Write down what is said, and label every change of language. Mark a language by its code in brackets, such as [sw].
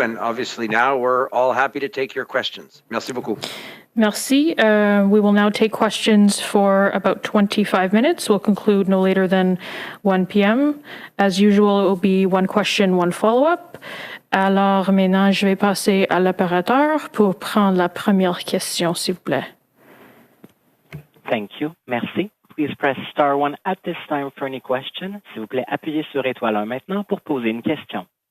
[en] And obviously now we're all happy to take your questions. [fr] Merci beaucoup. Merci. [en] We will now take questions for about 25 minutes. We'll conclude no later than 1 p.m. As usual, it will be one question, one follow-up. [fr] Alors maintenant, je vais passer à l'opérateur pour prendre la première question, s'il vous plaît. [en] Thank you. [fr] Merci. [en] Please press star 1 at this time for any question. [fr] S'il vous plaît, appuyez sur étoile 1 maintenant pour poser une question.